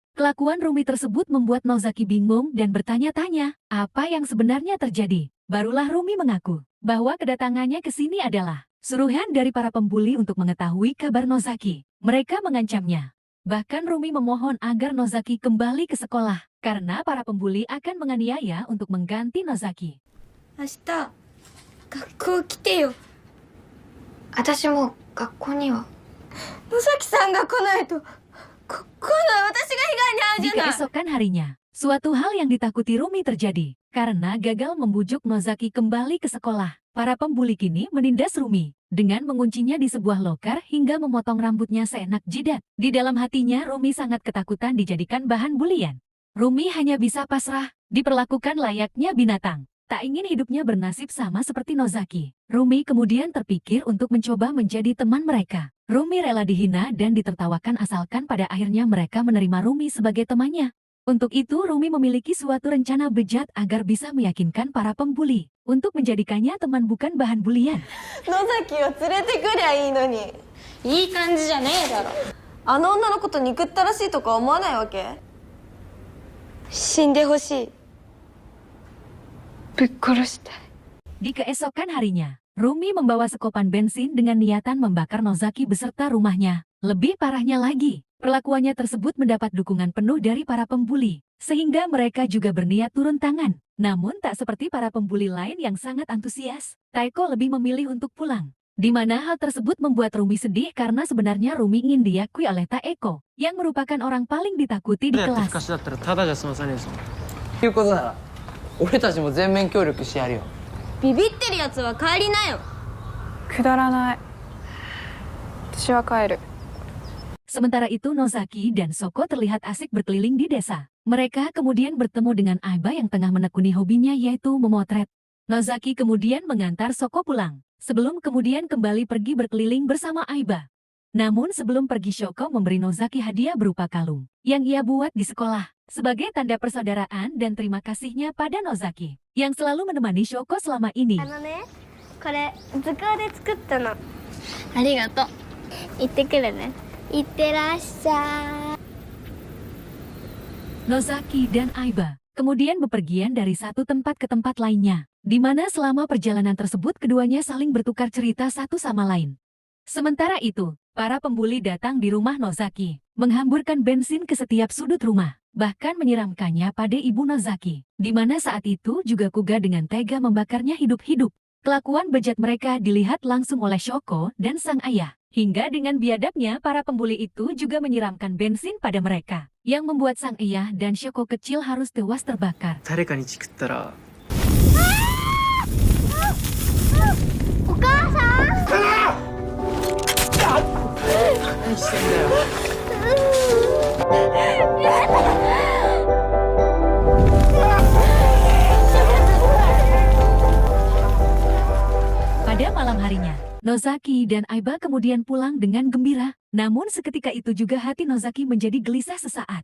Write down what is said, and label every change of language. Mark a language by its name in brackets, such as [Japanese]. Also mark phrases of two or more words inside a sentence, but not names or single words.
[Indonesian] Kelakuan Rumi tersebut membuat Nozaki bingung dan bertanya-tanya, apa yang sebenarnya terjadi? Barulah Rumi mengaku bahwa kedatangannya ke sini adalah Suruhan dari para pembuli untuk mengetahui kabar Nozaki. Mereka mengancamnya. Bahkan Rumi memohon agar Nozaki kembali ke sekolah, karena para pembuli akan menganiaya untuk mengganti Nozaki. [Japanese] 明日学校来てよ。私も学校には。野崎さんが来ないと今度は私が被害に遭う [Indonesian] Di [Japanese] じゃない。 [Indonesian] keesokan harinya, suatu hal yang ditakuti Rumi terjadi. Karena gagal membujuk Nozaki kembali ke sekolah, para pembuli kini menindas Rumi dengan menguncinya di sebuah loker hingga memotong rambutnya seenak jidat. Di dalam hatinya, Rumi sangat ketakutan dijadikan bahan bulian. Rumi hanya bisa pasrah, diperlakukan layaknya binatang. Tak ingin hidupnya bernasib sama seperti Nozaki. Rumi kemudian terpikir untuk mencoba menjadi teman mereka. Rumi rela dihina dan ditertawakan asalkan pada akhirnya mereka menerima Rumi sebagai temannya. Untuk itu Rumi memiliki suatu rencana bejat agar bisa meyakinkan para pembuli untuk menjadikannya teman bukan bahan bulian. [Japanese] 野崎を連れてくりゃいいのに。いい感じじゃねえだろ。あの女のこと憎ったらしいとか思わないわけ？死んでほしい。ぶっ殺したい。 [Indonesian] Di keesokan harinya, Rumi membawa sekopan bensin dengan niatan membakar Nozaki beserta rumahnya. Lebih parahnya lagi, perlakuannya tersebut mendapat dukungan penuh dari para pembuli, sehingga mereka juga berniat turun tangan. Namun tak seperti para pembuli lain yang sangat antusias, Taeko lebih memilih untuk pulang. Di mana hal tersebut membuat Rumi sedih karena sebenarnya Rumi ingin diakui oleh Taeko, yang merupakan orang paling ditakuti di [Japanese] やってる [Indonesian] kelas. [Japanese] かしだったらただじゃ済まさねえぞ。ということなら俺たちも全面協力してやるよ。ビビってるやつは帰りなよ。くだらない。私は帰る。 [Indonesian] Sementara itu Nozaki dan Soko terlihat asik berkeliling di desa. Mereka kemudian bertemu dengan Aiba yang tengah menekuni hobinya yaitu memotret. Nozaki kemudian mengantar Soko pulang, sebelum kemudian kembali pergi berkeliling bersama Aiba. Namun sebelum pergi Shoko memberi Nozaki hadiah berupa kalung yang ia buat di sekolah sebagai tanda persaudaraan dan terima kasihnya pada Nozaki yang selalu menemani Shoko selama ini. [Japanese] あのね、これ図工で作ったの。ありがとう。行ってくるね。いってらっしゃい。 [Indonesian] Nozaki dan Aiba kemudian bepergian dari satu tempat ke tempat lainnya, di mana selama perjalanan tersebut keduanya saling bertukar cerita satu sama lain. Sementara itu, para pembuli datang di rumah Nozaki, menghamburkan bensin ke setiap sudut rumah, bahkan menyiramkannya pada ibu Nozaki, di mana saat itu juga Kuga dengan tega membakarnya hidup-hidup. Kelakuan bejat mereka dilihat langsung oleh Shoko dan sang ayah. Hingga dengan biadabnya para pembuli itu juga menyiramkan bensin pada mereka, yang membuat sang ayah dan Shoko kecil harus tewas terbakar. [Japanese] 誰かにチクったらお母さん。何してんだよ。 [Indonesian] Pada malam harinya, Nozaki dan Aiba kemudian pulang dengan gembira. Namun seketika itu juga hati Nozaki menjadi gelisah sesaat.